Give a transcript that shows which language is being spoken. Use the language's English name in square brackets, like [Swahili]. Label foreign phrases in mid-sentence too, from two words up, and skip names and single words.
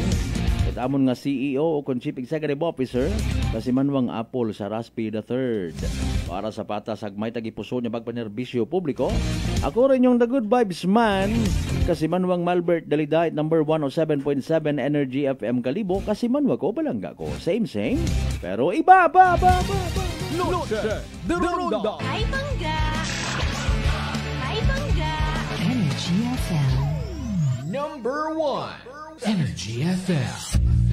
[Aklanon] At amon nga CEO o [English] Chief Executive Officer [Aklanon] kasimanwang Apple Zaraspe III. Para sa patas agmay tagipuso niya pagpanerbisyo publiko. Ako rin yung The Good Vibes Man kasimanwang Malbert Dalidait number 107.7 Energy FM Kalibo kasimanwa ko balangga ko. [Filipino] Same pero iba. Noche de Ronda. [Aklanon] Ay bangga. Energy FM. Number 1. Energy FM.